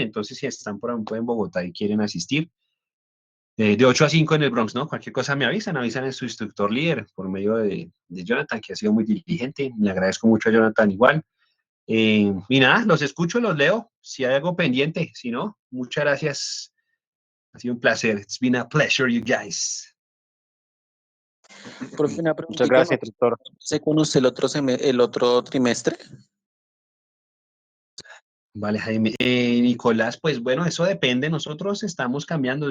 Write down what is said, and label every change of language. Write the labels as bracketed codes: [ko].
[es] Entonces, si están por ejemplo en Bogotá y quieren asistir, de 8 a 5 en el Bronx, ¿no? Cualquier cosa me avisan a su instructor líder por medio de Jonathan, que ha sido muy diligente. Le agradezco mucho a Jonathan igual. Y nada, los escucho, los leo. Si hay algo pendiente, si no, muchas gracias. Ha sido un placer. [en] It's been a pleasure, you guys. [es] Profe, una Muchas preguntita, ¿no? gracias, doctor. ¿Se con usted el otro trimestre? Vale, Jaime. Nicolás, pues bueno, eso depende. Nosotros estamos cambiando.